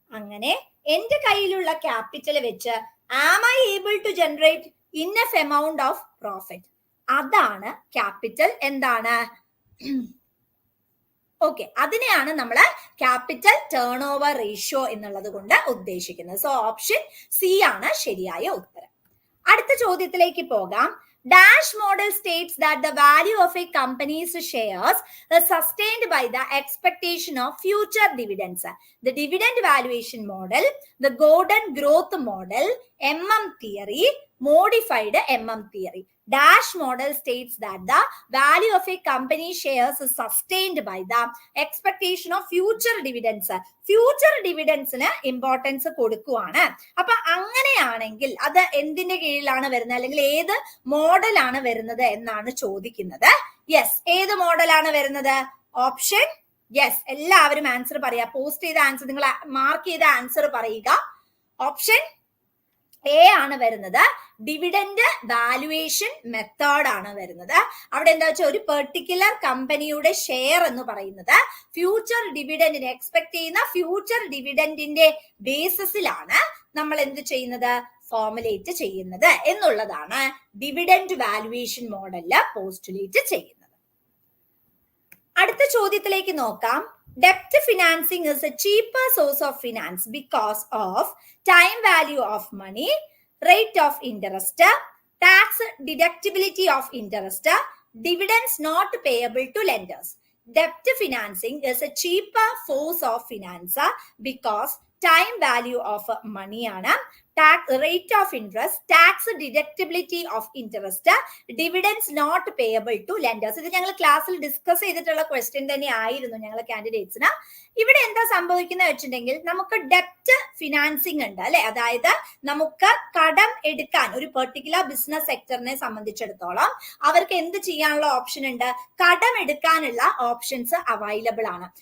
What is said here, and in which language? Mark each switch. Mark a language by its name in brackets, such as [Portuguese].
[Malayalam] അങ്ങനെ എന്റെ കയ്യിലുള്ള ക്യാപിറ്റൽ വെച്ച് [English] Am I able to generate enough amount of profit. [Malayalam] അതാണ് ക്യാപിറ്റൽ എന്താണ്, ഓക്കെ, അതിനെയാണ് നമ്മൾ ക്യാപിറ്റൽ ടേൺ ഓവർ റേഷ്യോ എന്നുള്ളത് കൊണ്ട് ഉദ്ദേശിക്കുന്നത്. സോ ഓപ്ഷൻ സി ആണ് ശരിയായ ഉത്തരം. അടുത്ത ചോദ്യത്തിലേക്ക് പോകാം. [English] Dash model states that the value of a company's shares is sustained by the expectation of future dividends. The dividend valuation model, the Gordon growth model, MM theory, modified MM theory. Dash model states that the value of a company's shares is sustained by the expectation of future dividends. [Malayalam] Future ഡിവിഡൻസിന് importance കൊടുക്കുവാണ്. അപ്പൊ അങ്ങനെയാണെങ്കിൽ അത് എന്തിന്റെ കീഴിലാണ് വരുന്നത്, അല്ലെങ്കിൽ ഏത് മോഡലാണ് വരുന്നത് എന്നാണ് ചോദിക്കുന്നത്. യെസ്, ഏത് മോഡലാണ് വരുന്നത്? ഓപ്ഷൻ യെസ്, എല്ലാവരും ആൻസർ പറയാ. പോസ്റ്റ് ചെയ്ത ആൻസർ, നിങ്ങൾ മാർക്ക് ചെയ്ത ആൻസർ പറയുക. ഓപ്ഷൻ എ ആണ് വരുന്നത്. ഡിവിഡന്റ് വാല്യുവേഷൻ മെത്തേഡ് ആണ് വരുന്നത്. അവിടെ എന്താ വെച്ചാൽ ഒരു പെർട്ടിക്കുലർ കമ്പനിയുടെ ഷെയർ എന്ന് പറയുന്നത് ഫ്യൂച്ചർ ഡിവിഡന്റിനെ എക്സ്പെക്ട് ചെയ്യുന്ന ഫ്യൂച്ചർ ഡിവിഡന്റിന്റെ ബേസിസിലാണ് നമ്മൾ എന്ത് ചെയ്യുന്നത്, ഫോർമുലേറ്റ് ചെയ്യുന്നത് എന്നുള്ളതാണ് ഡിവിഡന്റ് വാല്യുവേഷൻ മോഡലില് പോസ്റ്റുലേറ്റ് ചെയ്യുന്നത്. അടുത്ത ചോദ്യത്തിലേക്ക് നോക്കാം. [English] Debt financing is a cheaper source of finance because of time value of money, rate of interest, tax deductibility of interest, dividends not payable to lenders. Debt financing is a cheaper source of finance because time value of money ആണ്, tax rate of interest, tax deductibility of interest, dividends not payable to lenders. [Malayalam] ഇത് ഞങ്ങൾ ക്ലാസ്സിൽ discuss ചെയ്തിട്ടുള്ള question തന്നെ ആയിരുന്നു ഞങ്ങൾ കാൻഡിഡേറ്റ്സിന്. ഇവിടെ എന്താ സംഭവിക്കുന്നത് വെച്ചിട്ടുണ്ടെങ്കിൽ, നമുക്ക് ഡെപ്റ്റ് ഫിനാൻസിങ് ഉണ്ട് അല്ലെ. അതായത് നമുക്ക് കടം എടുക്കാൻ ഒരു പെർട്ടിക്കുലർ ബിസിനസ് സെക്ടറിനെ സംബന്ധിച്ചിടത്തോളം അവർക്ക് എന്ത് ചെയ്യാനുള്ള ഓപ്ഷൻ ഉണ്ട്, കടം എടുക്കാനുള്ള ഓപ്ഷൻസ് അവൈലബിൾ ആണ്.